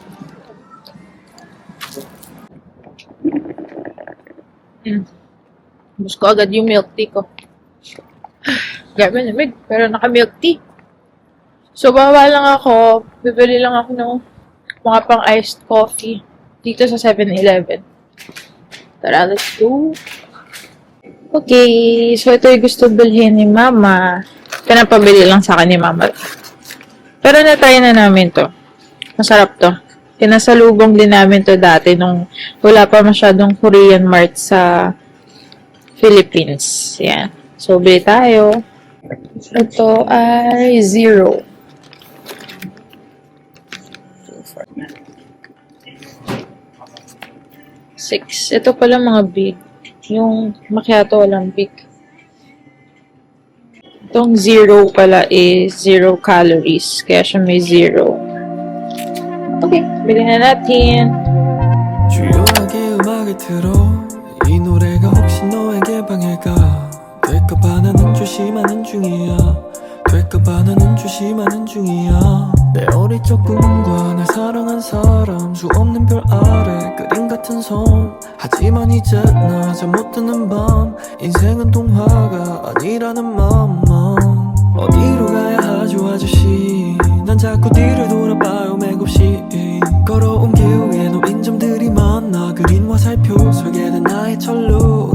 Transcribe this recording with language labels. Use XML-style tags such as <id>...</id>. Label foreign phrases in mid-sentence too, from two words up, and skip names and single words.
<tl>Bus ko agad yung milk tea ko. Grabe lamig, pero naka-milk tea. So, bawa lang ako. Bibili lang ako ng mga pang iced coffee dito sa 7-Eleven. Tara,</tl> <en>let's go.</en> <tl>Okay, so ito yung gusto bilhin ni Mama. Pinapabili lang sa akin ni Mama. Pero na-try na namin to. Masarap to. Pinasalubong din namin to dati nung wala pa masyadong Korean Mart sa Philippines. Yan. So, bili tayo. Ito ay 0. Six. Ito pala mga big. Yung macchiato walang big. Itong 0 pala is 0 calories. Kaya siya may 0. Okay, bilhin na natin.</tl> <ko>조용하게 음악을 틀어 이 노래가 혹시 너에게 방해가 될까봐 나는 조심하는 중이야 될까봐 나는 조심하는 중이야 내 어릴 적 꿈과 날 사랑한 사람 수 없는 별 아래 그림 같은 섬 하지만 이제 나 잠 못 드는 밤 인생은 동화가 아니라는 맘만 어디로 가야 하죠 아저씨 난 자꾸 뒤를 돌아봐요 맥없이 걸어온 길 위에 놓인 점들이 많아 그린 화살표 설계된 나의 철로</ko>